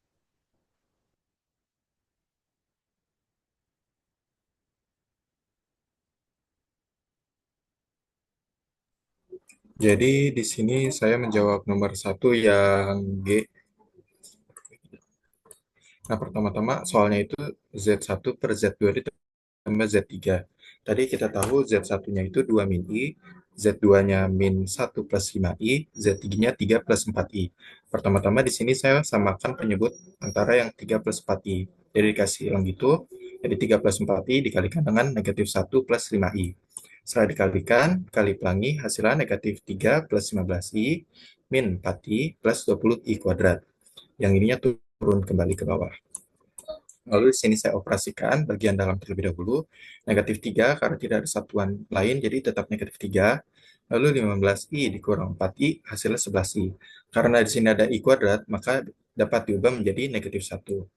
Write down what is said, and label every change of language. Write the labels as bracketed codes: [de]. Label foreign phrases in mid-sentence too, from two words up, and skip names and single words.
[id] Jadi di sini saya menjawab nomor 1 yang G. Nah, pertama-tama soalnya itu Z1 per Z2 ditambah Z3. Tadi kita tahu Z1-nya itu 2 min I, Z2-nya min 1 plus 5I, Z3-nya 3 plus 4I. Pertama-tama di sini saya samakan penyebut antara yang 3 plus 4I. Jadi dikasih longitud, jadi 3 plus 4I dikalikan dengan negatif 1 plus 5I. Setelah dikalikan, kali pelangi hasilnya negatif 3 plus 15I min 4I plus 20I kuadrat. Yang ininya turun kembali ke bawah. Lalu di sini saya operasikan bagian dalam terlebih dahulu. Negatif 3 karena tidak ada satuan lain, jadi tetap negatif 3. Lalu 15i dikurang 4i, hasilnya 11i. Karena di sini ada i kuadrat, maka dapat diubah menjadi negatif 1.